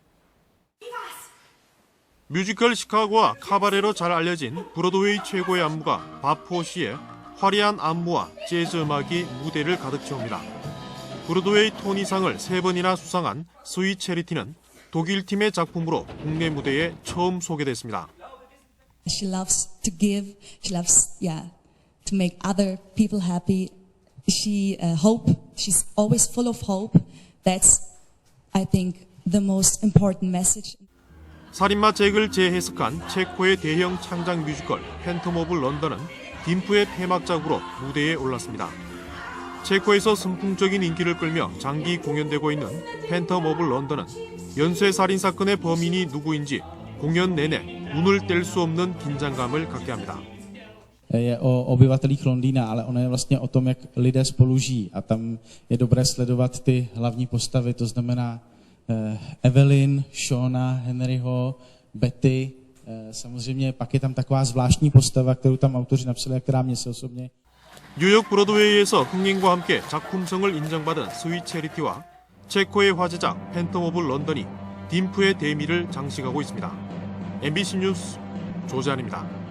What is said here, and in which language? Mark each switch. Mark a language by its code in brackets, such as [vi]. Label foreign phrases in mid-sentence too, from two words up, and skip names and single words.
[ko] 뮤지컬 시카고와 카바레로 잘 알려진 브로드웨이 최고의 안무가 바포시의 화려한 안무와 재즈 음악이 무대를 가득 채웁니다. 브로드웨이 토니상을 3번이나 수상한 스윗 체리티는 독일 팀의 작품으로 국내 무대에 처음 소개됐습니다. [en] She loves to give. She loves, to make other people happy. She She's always full of hope. That's, I think, the most important message. [ko] 살인마 잭을 재해석한 체코의 대형 창작 뮤지컬 팬텀 오브 런던은 딤프의 폐막작으로 무대에 올랐습니다. 체코에서 선풍적인 인기를 끌며 장기 공연되고 있는 팬텀 오브 런던은 연쇄 살인 사건의 범인이 누구인지 공연 내내 눈을 뗄 수 없는 긴장감을 갖게 합니다. [cs] Je o obyvatelích Londýna, ale ono je vlastně o tom, jak lidé spolu žijí. A tam je dobré sledovat ty hlavní postavy, to znamená Evelyn, Shona, Henryho, Betty. Samozřejmě pak je tam taková zvláštní postava, kterou tam autoři napsali a která mě se osobně. [ko] 뉴욕 브로드웨이에서 흥행과 함께 작품성을 인정받은 스윗 체리티와 체코의 화제작 팬텀 오브 런던이 딤프의 대미를 장식하고 있습니다. MBC 뉴스 조지한입니다.